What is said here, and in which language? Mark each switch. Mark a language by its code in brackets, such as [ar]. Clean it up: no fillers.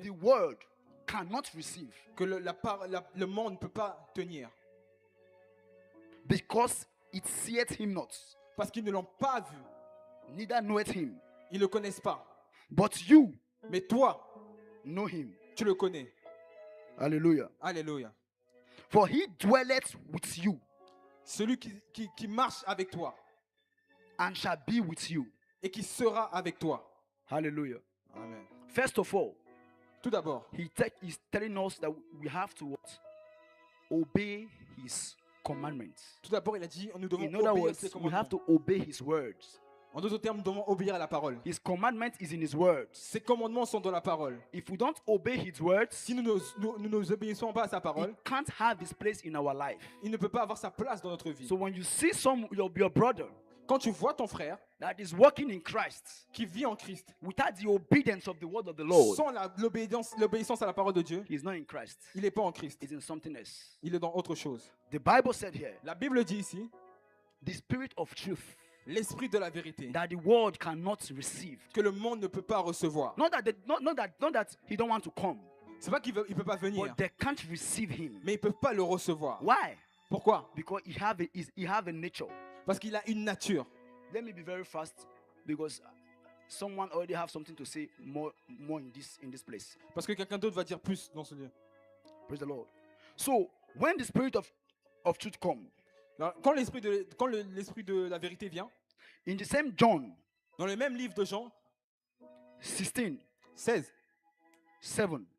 [en] the world cannot receive. [fr] Que le monde ne peut pas tenir. [en] Because it seeth him not, [fr] Parce qu'ils ne l'ont pas vu. [en] neither knoweth him. [fr] Ils ne le connaissent pas. [en] But you [fr] Mais toi, [en] know him. [fr] tu le connais. [en] Hallelujah. [fr] Alléluia. [en] For he dwelleth with you [fr] Celui qui marche avec toi [en] and shall be with you. [fr] et qui sera avec toi. [en] Hallelujah. Amen. First of all, [fr] Tout d'abord, [en] he's telling us that we have to what? Obey his commandments. [fr] tout d'abord, il a dit, nous devons [en] In other [fr] obéir [en] words, [fr] ses [en] we have [fr] commandements. [en] to obey his words. [fr] En d'autres termes, nous devons obéir à la parole. [en] His commandment is in his words. [fr] Ses commandements sont dans la parole. [en] If we don't obey his words, [fr] Si nous ne obéissons pas à sa [en] it [fr] parole, [en] can't have his place in our life. [fr] il ne peut pas avoir sa place dans notre vie. [en] So when you see your brother [fr] Quand tu vois ton frère [en] that is walking in Christ [fr] qui vit en Christ, [en] without the obedience of the word of the Lord, [fr] sans l'obéissance à la parole de Dieu, [en] he is not in Christ. [fr] il n'est pas en Christ. [en] He's in something else. [fr] Il est dans autre chose. [en] The Bible said here, [fr] La Bible dit ici, [en] the spirit of truth [fr] l'esprit de la vérité, [en] that the world cannot receive. [fr] que le monde ne peut pas recevoir. [en] Not that he don't want to come, [fr] C'est pas qu'il ne peut pas venir, [en] but they can't receive him. [fr] mais ils ne peuvent pas le recevoir. [en] Why? [fr] Pourquoi? [en] Because he have a nature. [fr] Parce qu'il a une nature. [en] Let me be very fast because someone already have something to say more in this place. [fr] Parce que quelqu'un d'autre va dire plus dans ce lieu. [en] Praise the Lord. So when the spirit of truth come, [fr] Alors, quand l'esprit de la vérité vient, [en] in the same John [fr] dans le même livre de Jean 16, 16, 7,